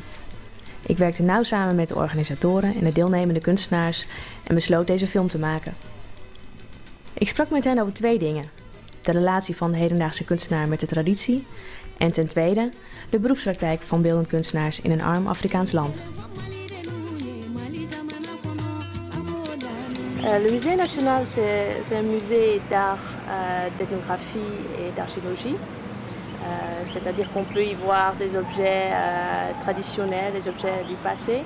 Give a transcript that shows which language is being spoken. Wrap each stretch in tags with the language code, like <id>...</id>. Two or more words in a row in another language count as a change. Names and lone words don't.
<nl>Ik werkte nauw samen met de organisatoren en de deelnemende kunstenaars en besloot deze film te maken. Ik sprak met hen over 2 dingen. De relatie van de hedendaagse kunstenaar met de traditie en ten tweede de beroepspraktijk van beeldend kunstenaars in een arm Afrikaans land.</nl> <fr>Le Musée National, c'est un musée d'art, d'ethnographie et d'archéologie. C'est-à-dire qu'on peut y voir des objets traditionnels, des objets du passé.</fr>